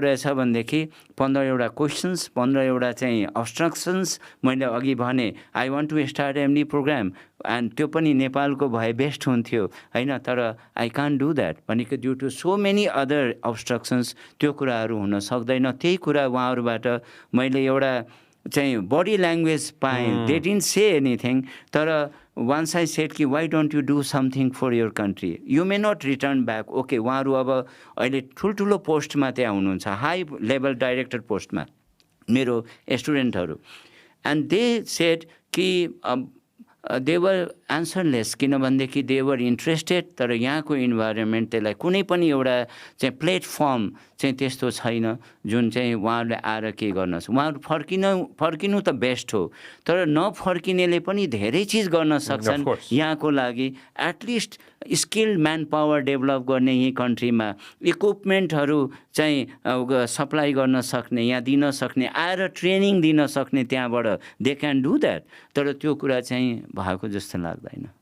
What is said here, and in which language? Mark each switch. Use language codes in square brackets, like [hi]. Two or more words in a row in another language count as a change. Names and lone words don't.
[ne] रहेछ भनेदेखि 15 क्वेसन्स 15 चाहिँ अब्स्ट्रक्सन्स मैले अघि भने [en] I want to start MD program and [ne] त्यो पनि नेपालको भए बेस्ट हुन्थ्यो होइन तर [en] I can't do that [ne] भनेको [en] due to so many other obstructions [ne] त्यो कुराहरू हुन सक्दैन त्यही कुरा उहाँहरूबाट मैले एउटा चाहिँ [en] body language [ne] पाएँ [en] they didn't say anything [ne] तर [en] once I said [ne] कि [en] why don't you do something for your country you may not return back okay [ne] उहाँहरू अब अहिले ठुल्ठुलो पोस्टमा त्यहाँ हुनुहुन्छ [en] high level director [ne] पोस्टमा मेरो स्टुडेन्टहरू [en] and they said [ne] कि [en] they were answerless [ne] किनभनेदेखि [en] they were interested [ne] तर यहाँको इन्भाइरोमेन्ट त्यसलाई कुनै पनि एउटा चाहिँ प्लेटफर्म चाहिँ त्यस्तो छैन जुन चाहिँ उहाँहरूले आएर के गर्न उहाँहरू फर्किनु त बेस्ट हो तर नफर्किनेले पनि धेरै चिज गर्न सक्छन् यहाँको लागि [en] at least skilled man power develop [ne] गर्ने यही कन्ट्रीमा इक्विपमेन्टहरू चाहिँ सप्लाई गर्न सक्ने यहाँ दिन सक्ने आएर ट्रेनिङ दिन सक्ने त्यहाँबाट [en] they can do that [ne] तर त्यो कुरा चाहिँ भएको जस्तो लाग्दैन